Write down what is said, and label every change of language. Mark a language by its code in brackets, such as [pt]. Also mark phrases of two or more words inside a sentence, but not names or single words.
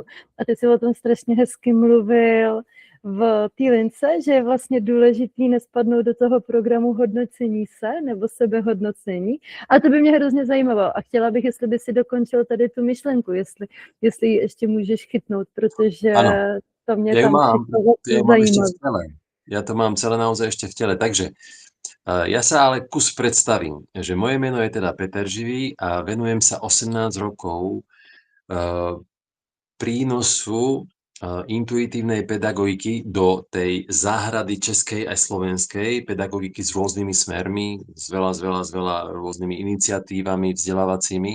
[cs] A ty jsi o tom strašně hezky mluvil v té lince, že je vlastně důležitý nespadnout do toho programu hodnocení se nebo sebehodnocení. A to by mě hrozně zajímalo. A chtěla bych, jestli by si dokončil tady tu myšlenku, jestli ji ještě můžeš chytnout, protože [sk] Áno, [cs] to mě [sk] ja ju tam mám, [cs] přišlo [sk] mám ešte v [cs] zajímavé. [sk] tele. Ja to mám celé naozaj ešte v tele. Takže ja sa ale kus predstavím, že moje meno je teda Peter Živý a venujem sa 18 rokov prínosu intuitívnej pedagogiky do tej záhrady českej aj slovenskej pedagogiky s rôznymi smermi, s veľa rôznymi iniciatívami vzdelávacími.